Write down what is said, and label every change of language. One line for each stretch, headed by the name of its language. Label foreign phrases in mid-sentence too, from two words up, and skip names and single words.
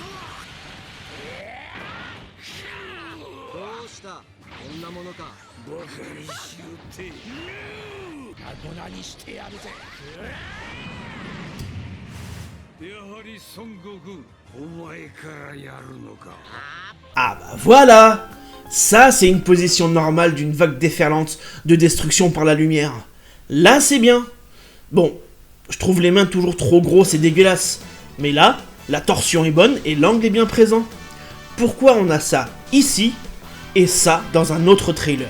Japanese: どうした？こんなものか。バカにしよって。粉々にしてやるぜ。やはり孫悟空、お前からやるのか。
French: Ah bah voilà! Ça, c'est une position normale d'une vague déferlante de destruction par la lumière. Là, c'est bien. Bon, je trouve les mains toujours trop grosses et dégueulasses. Mais là, la torsion est bonne et l'angle est bien présent. Pourquoi on a ça ici et ça dans un autre trailer?